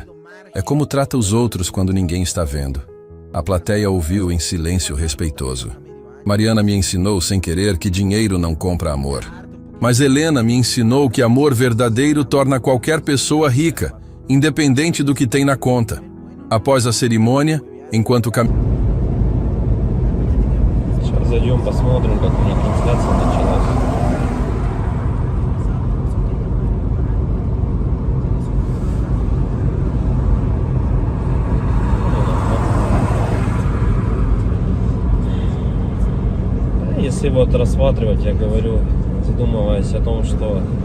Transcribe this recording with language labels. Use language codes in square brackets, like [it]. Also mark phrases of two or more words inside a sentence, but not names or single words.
[pt] É como trata os outros quando ninguém está vendo. A plateia ouviu em silêncio respeitoso. Mariana me ensinou sem querer que dinheiro não compra amor. Mas Helena me ensinou que amor verdadeiro torna qualquer pessoa rica, independente do que tem na conta. Após a cerimônia, enquanto [ru] Сейчас зайдем, посмотрим, как у них трансляция началась. Если вот рассматривать, я говорю, задумываясь о том, что